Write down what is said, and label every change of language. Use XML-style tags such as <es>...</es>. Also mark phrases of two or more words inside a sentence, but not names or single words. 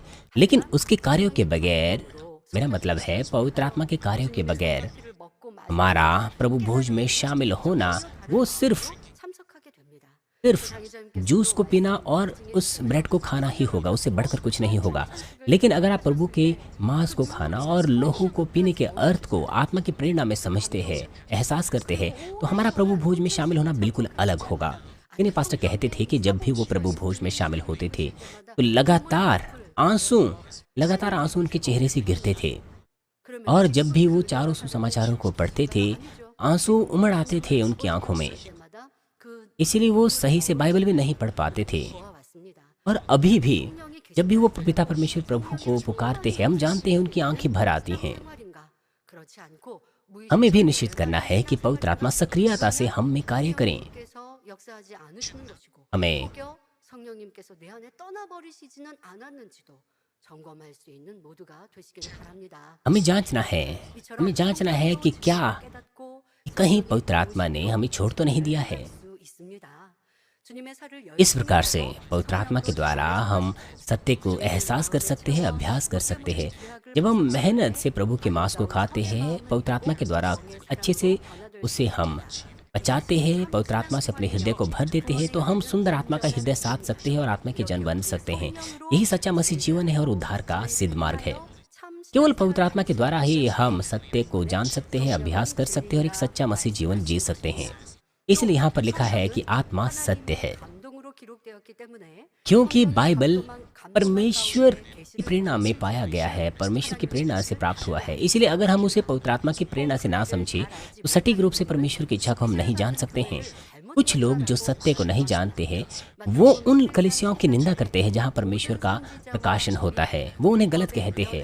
<hi>लेकिन उसके कार्यों के बगैर, मेरा मतलब है पवित्र आत्मा के कार्यों के बगैर हमारा प्रभु भोज में शामिल होना वो सिर्फ</hi> <ko>참석하게 됩니다.</ko> <hi>जूस को पीना और उस ब्रेड को खाना ही होगा, उससे बढ़कर कुछ नहीं होगा। लेकिन अगर आप प्रभु के मांस को खाना और लोहू को पीने के अर्थ को आत्मा की प्रेरणा में समझते हैं, एहसास करते हैं, तो हमारा प्रभु भोज में शामिल होना बिल्कुल अलग होगा। इन्हें पास्टर कहते थे कि जब भी वो प्रभु भोज में शामिल होते थे तो लगातार आंसू उनके चेहरे से गिरते थे, और जब भी वो चारों सुसमाचारों को पढ़ते थे आंसू उमड़ आते थे उनकी आंखों में।</hi> <ko>때마다 그</ko> <hi>इसीलिए वो सही से बाइबल भी नहीं पढ़ पाते थे।</hi> <ko>보아왔습니다.</ko> <hi>और अभी भी जब भी वो पिता परमेश्वर प्रभु को पुकारते हैं, हम जानते हैं उनकी आंखें भर आती हैं।</hi> <ko>말인가? 그렇지 않고</ko> <hi>हमें भी निश्चित करना है कि पवित्र आत्मा सक्रियता से हम में कार्य करें।</hi> <ko>무의식에서 역사하지 않으시는 것이고</ko> <hi>हमें</hi> <ko>혹여 성령님께서 내 안에 떠나버리시지는 않았는지도 점검할 수 있는 모두가 되시기를 바랍니다.</ko> <hi>हमें जांचना है, हमें जांचना है कि क्या</hi> <ko>깨닫고</ko> <hi>कहीं पवित्र आत्मा ने हमें छोड़ तो नहीं दिया है।</hi> <ko>수 있습니다. 주님의 살을</ko> <hi>इस प्रकार से पवित्र आत्मा के द्वारा हम सत्य को एहसास कर सकते हैं, अभ्यास कर सकते हैं। जब हम मेहनत से प्रभु के मांस को खाते हैं, पवित्र आत्मा के द्वारा अच्छे से उसे हम पचाते हैं, पवित्र आत्मा से अपने हृदय को भर देते हैं, तो हम सुंदर आत्मा का हृदय साध सकते हैं और आत्मा के जन बन सकते हैं। यही सच्चा मसीह जीवन है और उद्धार का सिद्ध मार्ग है।</hi> <ko>참</ko> <hi>केवल पवित्र आत्मा के द्वारा ही हम सत्य को जान सकते हैं, अभ्यास कर सकते हैं और एक सच्चा मसीह जीवन जी सकते हैं। इसलिए यहाँ पर लिखा है कि आत्मा सत्य है,</hi> <ko>감동으로 기록되었기 때문에</ko> <hi>क्योंकि बाइबल परमेश्वर की प्रेरणा में पाया गया है, परमेश्वर की प्रेरणा से प्राप्त हुआ है। इसलिए अगर हम उसे पवित्र आत्मा की प्रेरणा से ना समझे तो सटीक रूप से परमेश्वर की इच्छा को हम नहीं जान सकते हैं। कुछ लोग जो सत्य को नहीं जानते हैं, वो उन कलीसियाओं की निंदा करते हैं जहाँ परमेश्वर का प्रकाशन होता है, वो उन्हें गलत कहते हैं।</hi>